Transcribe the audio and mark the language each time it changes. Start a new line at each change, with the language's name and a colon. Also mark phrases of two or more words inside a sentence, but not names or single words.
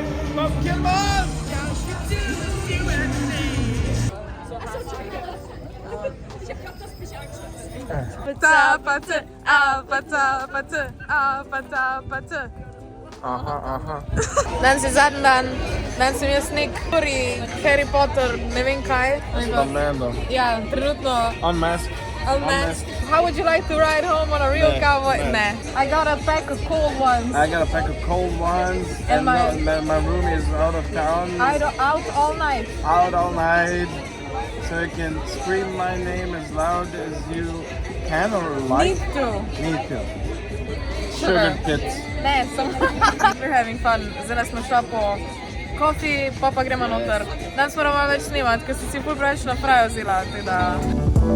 Slovenian: Pokemon, Aha. Danes je zadnji dan, danes sem jaz nek Harry Potter, ne vem kaj. Ja, trenutno
English: Unmasked. unmasked. How would you like to ride home on a real
Slovenian: Ne,
English: cowboy?
Slovenian: ne. Ne.
English: I got a pack of cold ones. I got a pack of cold ones, And my- my room is out of town, Out all night. out all night, so you can scream my name as loud as you can or like. Need to. Need to. Sugar. Sugar tits.
Slovenian: Ne, sem.
English: We're having fun.
Slovenian: Zdaj smo šla po kofi, pa gremo noter. Danes moramo več snemati, ker sem si ful preveč na fraju vzela, tako da...